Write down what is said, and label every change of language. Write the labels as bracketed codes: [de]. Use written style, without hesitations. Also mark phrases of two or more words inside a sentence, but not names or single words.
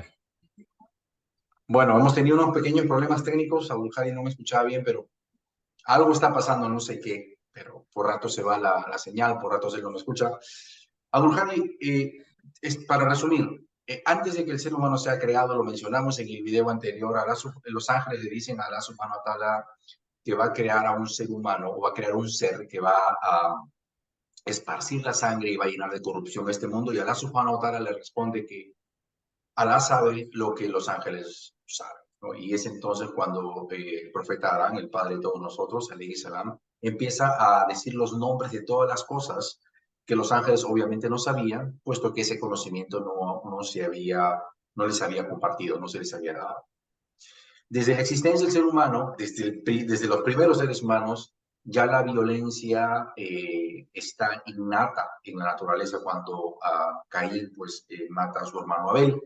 [es] Bueno, hemos tenido unos pequeños problemas técnicos. Abdul Hadi no me escuchaba bien, pero algo está pasando, no sé qué, pero por rato se va la señal, por rato se no me escucha. Abdul Hadi, para resumir, antes de que el ser humano sea creado, lo mencionamos en el video anterior, los ángeles le dicen a [ar] الله سبحانه وتعالى [es] que va a crear a un ser humano o va a crear un ser que va a esparcir la sangre y va a llenar de corrupción este mundo, y [ar] الله سبحانه وتعالى [es] le responde que Alá sabe lo que los ángeles saben, ¿no? Y es entonces cuando el profeta Adán, el padre de todos nosotros, [ar] عليه السلام, [es] empieza a decir los nombres de todas las cosas que los ángeles obviamente no sabían, puesto que ese conocimiento no les había compartido, no se les había dado. Desde la existencia del ser humano, desde los primeros seres humanos, ya la violencia está innata en la naturaleza cuando Caín pues, mata a su hermano Abel.